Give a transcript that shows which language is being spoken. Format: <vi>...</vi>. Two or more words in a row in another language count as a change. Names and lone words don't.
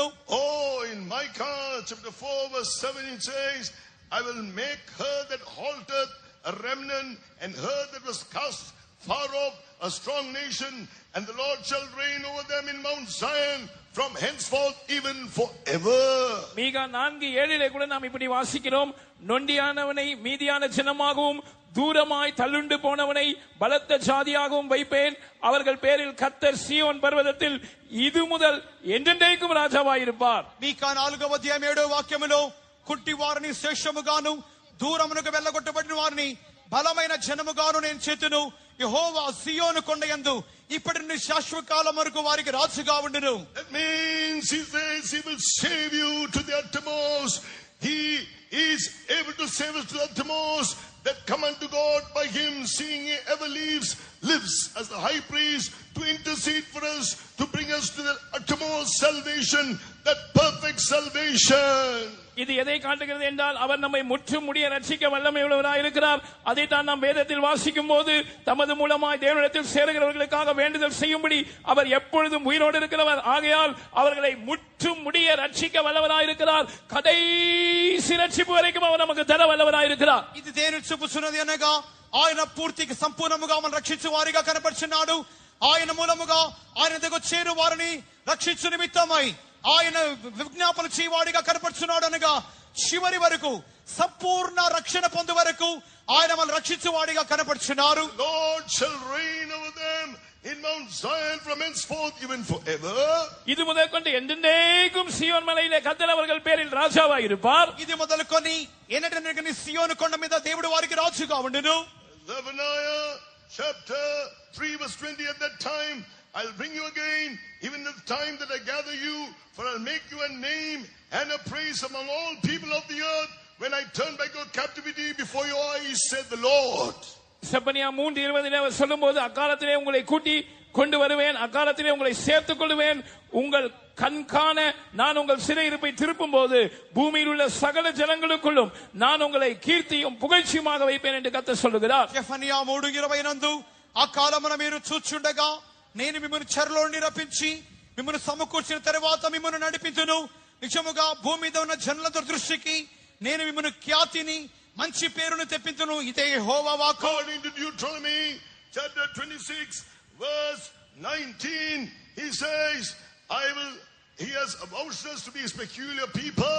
<en>Oh, in Micah chapter 4 verse 7 it says, I will make her that halted a remnant, and her that was cast far off a strong nation, and the Lord shall reign over them in Mount Zion from henceforth even forever.</en> <ta>மீகா 4:7 கூட நாம் இப்படி வாசிக்கிறோம், நொண்டியானவனை மீதியான ஜனமாகவும் தூரமாய் தள்ளுண்டு போனவனை பலத்த ஜாதியாகவும் வைப்பேன். அவர்கள் பேரில் கர்த்தர் சீயோன் பர்வதத்தில் இது முதல் என்றென்றைக்கும் రాజావాயிருப்பார்.</ta> <te>మీకా 4:7 కుట్టి వారిని శేషముగాను దూరమునకు వెళ్ళగొట్టబడిన వారిని బలమైన జనముగాను నేను చేతును. యెహోవా సియోను కొండయందు ఇప్పటి నుండి శాశ్వత కాలం వరకు వారికి రాజుగా ఉండును.</te> <en>That means he says he will save you to the uttermost. He is able to save us to the uttermost that come unto God by him, seeing he ever lives as the high priest to intercede for us, to bring us to the uttermost salvation, that perfect salvation.</en> <ta>இது எதை காட்டுகிறது என்றால் அவர் நம்மை முற்றும் முடிய ரட்சிக்க வல்லமை உள்ளவராய் இருக்கிறார். அதைத்தான் நாம் வேதத்தில் வாசிக்கும் போது தமது மூலமாய் தேவனிடத்தில் சேருகிறவர்களுக்காக வேண்டுதல் செய்யும்படி அவர் எப்பொழுதும் உயிரோடு இருக்கிறவர். ஆகையால் அவர்களை முற்றும் முடிய ரட்சிக்க வல்லவராய் இருக்கிறார். கடைசி ரட்சிப்பு வரைக்கும் அவர் நமக்கு தர வல்லவராய் இருக்கிறார்.</ta> <te>ఇది దేవుని చూపుచున్నది అనగా ఆయన పూర్తిగా సంపూర్ణముగా మనం రక్షించు వారిగా కనపడుచున్నాడు. ఆయన మూలముగా ఆయన దగ్గర చేరు వారిని రక్షించు నిమిత్తమై ఆయన విజ్ఞాపన చేయవాడిగా కనపడుచున్నాడు అనగా చివరి వరకు సంపూర్ణ రక్షణ పొందు వరకు ఆయన మనల్ని రక్షించువాడిగా కనపడుచున్నారు.</te> <en>Lord shall reign over them in Mount Zion from henceforth even forever.</en> <ta>இது முதற்கொண்டு என்றென்றைக்கும் சீயோன் மலையிலே கர்த்தர் அவர்கள் பேரில் ராஜாவாய் இருப்பார்.</ta> <te>ఇది మొదలుకొని ఎన్నటెన్నటికి సియోను కొండ మీద దేవుడు వారికి రాజుగా ఉండును.</te> <en>Zephaniah chapter 3 verse 20, at that time I'll bring you again, even at the time that I gather you, for I'll make you a name and a praise among all people of the earth when I turn back your captivity before your eyes, said the Lord.</en> <ta>செப்பனியா 3:20 சொல்லும்போது அக்காலத்திலே உங்களை கூட்டி கொண்டு வருவேன், அக்காலத்திலே உங்களை சேர்த்துக் கொள்வேன், உங்கள் கண்காண நான் உங்கள் சிறையிருப்பை திருப்பும் போது பூமியில் உள்ள சகல ஜனங்களுக்குள்ளும் நான் உங்களை கீர்த்தியும் புகழ்ச்சியுமாக வைப்பேன் என்று கர்த்தர் சொல்லுகிறார்.</ta> <te>సెఫనియా 3:20 నందు ఆ కాలమున మీరు చూచుండగా నేను మిమ్మల్ని చెరలో నుండి రప్పించి మిమ్మల్ని సమకూర్చిన తర్వాత మిమ్మల్ని నడిపించును. నిజముగా భూమి మీద ఉన్న జనుల దృష్టికి నేను మిమ్మల్ని ఖ్యాతిని మంచి పేరును తెప్పించును. ఇదే యెహోవా వాక్కు.</te> <en>According to Deuteronomy chapter 26 verse 19, he says, he has avouched us to be his peculiar people.</en>